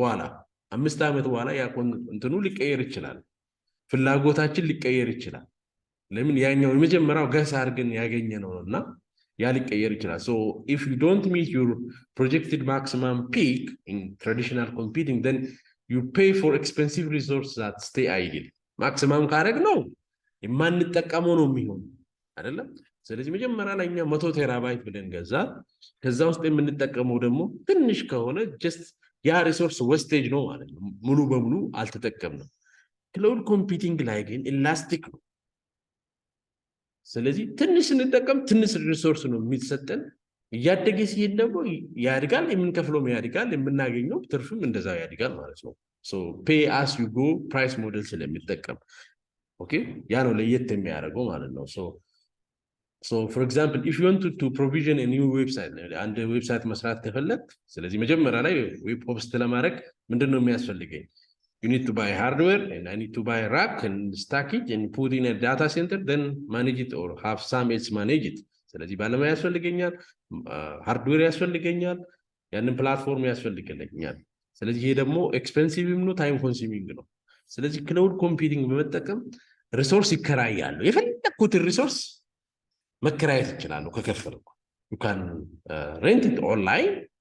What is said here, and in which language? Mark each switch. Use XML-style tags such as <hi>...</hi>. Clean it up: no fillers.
<am>በኋላ 5 ዓመት በኋላ ያ እንትኑ ሊቀየር ይችላል፣ ፍላጎታችን ሊቀየር ይችላል። ለምን? ያኛው የመጀመሪያው ገስ አድርገን ያገኘነው ነውና ያ ሊቀየር ይችላል።</am> <en>so if you don't meet your projected maximum peak in traditional computing then you pay for expensive resources that stay idle.</en> <am>ማክሲመም ካረግ ነው የማንጠቀመው ነው የሚሆን አይደለም። ስለዚህ መጀመሪያ ላይ እኛ 100 ቴራባይት ብለን ገዛ፣ ከዛ ውስጥ የምንጠቀመው ደግሞ ትንሽ ከሆነ just ያ ሪሶርስ ዌስቴጅ ነው ማለት ነው፣ ሙሉ በሙሉ አልተጠቀምንም። ክላውድ ኮምፒውቲንግ ላይ ግን ኢላስቲክ ነው። ስለዚህ ትንሽ ስንጠቀም ትንሽ ሪሶርስ ነው የሚሰጠን፣ እያደገ ሲሄድ ደግሞ ያድጋል፣ የምንከፍለው ያድጋል፣ የምናገኘው ትርፍም እንደዛ ያድጋል ማለት ነው። so pay as you go ፕራይስ ሞዴል ስለሚጠቀም ኦኬ፣ ያ ነው ለየት የሚያደርገው ማለት ነው።</am> <en>so for example if you want to provision a new website</en> <am>አንድ ዌብሳይት መስራት ከፈለክ፣ ስለዚህ መጀመሪያ ላይ ዌብ ሆስት ለማድረግ ምንድነው የሚያስፈልገኝ?</am> <en>You need to buy hardware and I need to buy a rack and stack it and put in a data center then manage it or have some else manage it.</en> <am>ስለዚህ ባለሙያ ያስፈልገኛል፣ ሃርድዌር ያስፈልገኛል፣ ያንን ፕላትፎርም ያስፈልገኛል። ስለዚህ ይሄ ደግሞ ኤክስፔንሲቭም ነው፣ ታይም ኮንሱሚንግ ነው። ስለዚህ ክላውድ ኮምፒውቲንግ በመጠቀም ሪሶርስ ይከራያሉ። የፈለኩትን ሪሶርስ መከራየት ይችላሉ ከከፈልኩ።</am> <en>you can rent it online</en>